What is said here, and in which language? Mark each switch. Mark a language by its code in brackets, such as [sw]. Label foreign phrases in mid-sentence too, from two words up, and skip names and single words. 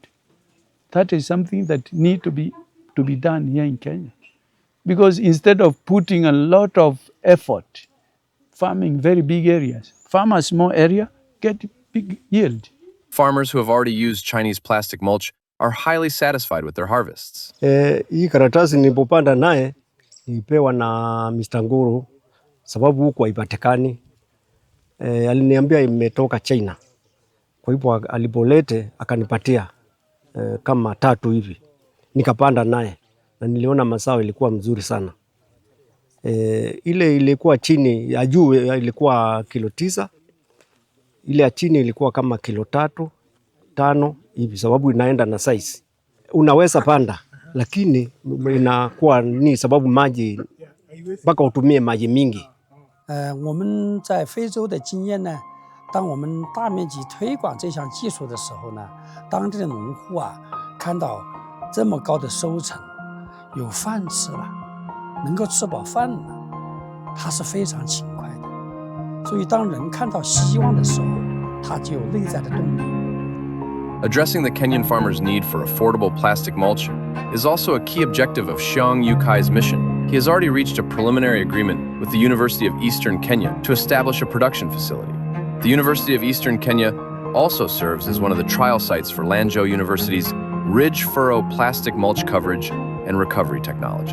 [en] That is something that need to be done here in Kenya. Because instead of putting a lot of effort farming very big areas, farm a small area, get big yield. Farmers who have already used Chinese plastic mulch are highly satisfied with their harvests. [sw] Hii karatasi nilipopanda naye nilipewa na Mr. Nguru sababu huko haipatikani. Aliniambia imetoka China. Kwa hivyo alipolete akanipatia kama 3 hivi. Nikapanda naye na niliona mazao ilikuwa mzuri sana. Ile ilikuwa chini ya juu ilikuwa kilo 9. Ile ya chini ilikuwa kama kilo 3, 5 hivi sababu inaenda na size. Unaweza panda lakini inakuwa ni sababu maji mpaka utumie maji mingi. [zh] 我们在非洲的经验呢，当我们大面积推广这项技术的时候呢，当地的农户啊，看到这么高的收成，有饭吃了，能够吃饱饭了，他是非常勤快的。所以当人看到希望的时候，他就有内在的动力。 [en] Addressing the Kenyan farmers' need for affordable plastic mulch is also a key objective of Xiong Yukai's mission. He has already reached a preliminary agreement with the University of Eastern Kenya to establish a production facility. The University of Eastern Kenya also serves as one of the trial sites for Lanzhou University's ridge furrow plastic mulch coverage and recovery technology.